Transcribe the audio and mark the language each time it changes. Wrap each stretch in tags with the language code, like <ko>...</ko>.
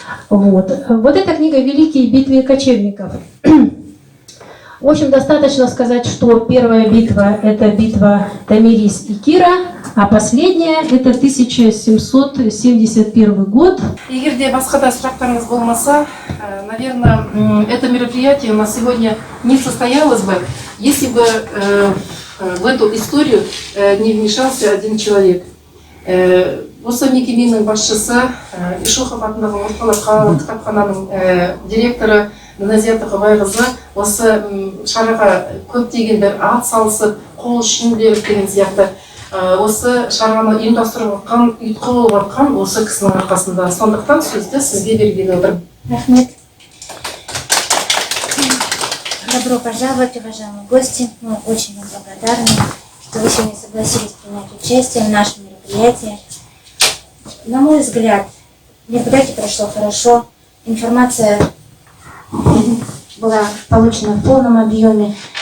<ru>Вот эта книга «Великие битвы кочевников». В общем, достаточно сказать, что первая битва – это битва Томирис и Кира, а последняя – это 1771 год.</ru> <kk>Егерде басқа да сұрақтарыңыз болмаса,</kk> <ru>наверное, это мероприятие у нас сегодня не состоялось бы, если бы в эту историю не вмешался один человек.</ru> <kk>Осы мекеменің басшысы, Ишухов атындағы орталық кітапхананың директоры Назия Тахабайқызы осы шараға көптегендер ат салысып, қол ұшын беріп деген сияқты осы шараны ұйымдастырып жатқан, ұйытқы болып жатқан осы кісінің арқасында. Сондықтан сөзді сізге берген отырмын. Рахмет.</kk> <ru>Добро пожаловать, уважаемые гости. Мы очень вам благодарны, что вы сегодня согласились принять участие в нашем мероприятии. На мой взгляд, мероприятие прошло хорошо. Информация была получена в полном объеме.</ru>